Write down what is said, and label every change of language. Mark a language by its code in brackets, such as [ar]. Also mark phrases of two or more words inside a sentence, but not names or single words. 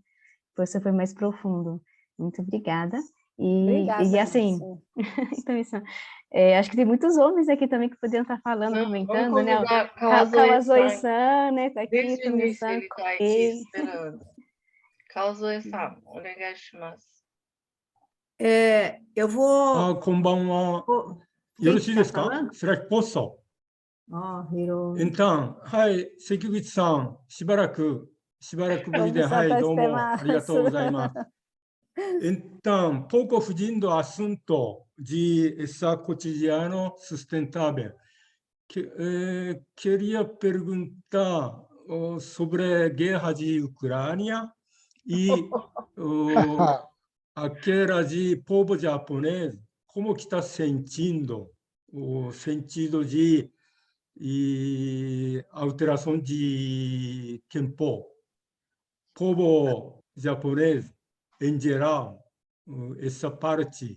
[pt] Você foi mais profundo. Muito obrigada. E assim, Hitomi-san, acho que tem muitos homens aqui também que poderiam estar falando, comentando, né? Kawazoe-san, né? Tá aqui, desde o início Hitomi-san. ele está aqui esperando. [ja] Kawazoe-san, お願いします. [pt] Eu vou... [ja] こんばんは。よろしいですか？スラックポスト。インターン。はい、関口さん、しばらくぶりで、はい、どうもありがとうございます。 [pt] Então, pouco fugindo do assunto de essa cotidiano sustentável, queria perguntar sobre a guerra de Ucrânia e aquela de povo japonês, como que está sentindo o sentido de alteração de tempo, povo japonês em geral, essa parte.